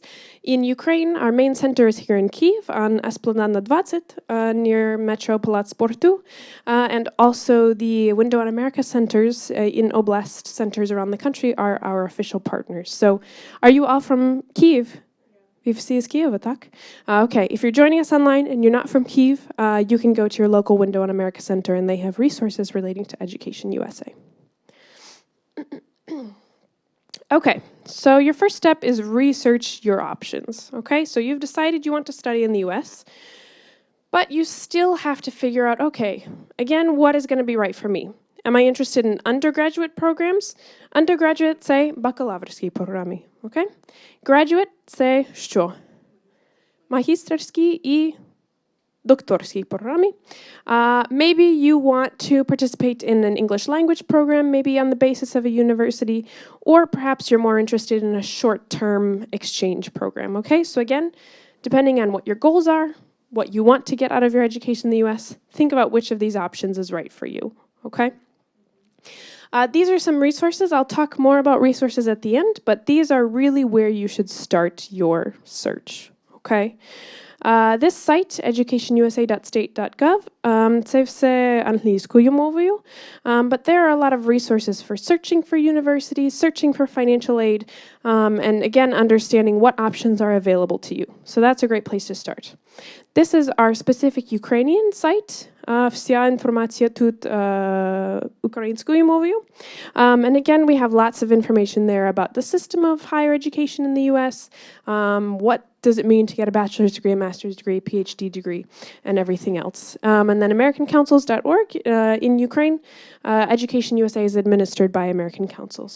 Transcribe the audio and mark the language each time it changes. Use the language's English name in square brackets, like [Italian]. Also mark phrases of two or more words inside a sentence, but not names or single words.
[English] In Ukraine, our main center is here in Kyiv on Esplanada 20 near Metro Palace Sportu, and also the Window on America centers in Oblast centers around the country are our official partners. So are you all from Kyiv? [Ukrainian] Ви всі з Києва, так? [English] Okay, if you're joining us online and you're not from Kyiv, you can go to your local Window on America Center and they have resources relating to Education USA. Okay, so your first step is research your options, okay? So you've decided you want to study in the US, but you still have to figure out, okay, again, what is going to be right for me? Am I interested in undergraduate programs? Undergraduate – [Ukrainian] це бакалаврські програми, okay? Graduate – це що? Магістерські і докторські програми. [English] Maybe you want to participate in an English language program, maybe on the basis of a university, or perhaps you're more interested in a short-term exchange program, okay? So again, depending on what your goals are, what you want to get out of your education in the US, think about which of these options is right for you, okay? These are some resources. I'll talk more about resources at the end, but these are really where you should start your search, okay? This site, educationusa.state.gov, [Ukrainian] це все англійською мовою, [English] but there are a lot of resources for searching for universities, searching for financial aid, and again, understanding what options are available to you. So that's a great place to start. This is our specific Ukrainian site. [Ukrainian] Вся інформація тут українською мовою. [English] And again, we have lots of information there about the system of higher education in the US, what does it mean to get a bachelor's degree, a master's degree, PhD degree, and everything else. And then americancouncils.org in Ukraine, Education USA is administered by American Councils.